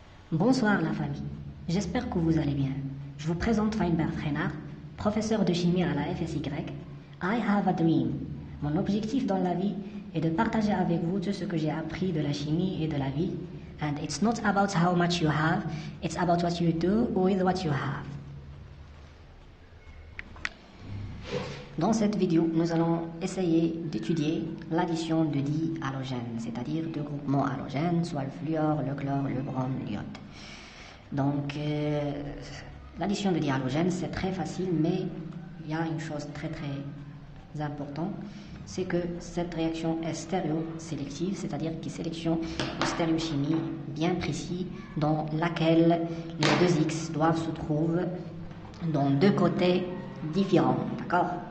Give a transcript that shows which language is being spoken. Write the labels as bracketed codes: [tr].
[fr] Bonsoir la famille, j'espère que vous allez bien. Je vous présente Feinberg Renard, professeur de chimie à la FSY. [en] I have a dream. [fr] Mon objectif dans la vie est de partager avec vous tout ce que j'ai appris de la chimie et de la vie. [en] And it's not about how much you have, it's about what you do with what you have. [fr] Dans cette vidéo, nous allons essayer d'étudier l'addition de dihalogènes, c'est-à-dire deux groupements halogènes, soit le fluor, le chlore, le brome, l'iode. Donc, l'addition de dihalogènes, c'est très facile, mais il y a une chose très importante, c'est que cette réaction est stéréosélective, c'est-à-dire qu'il sélectionne une stéréochimie bien précise dans laquelle les deux X doivent se trouver dans deux côtés différents, d'accord?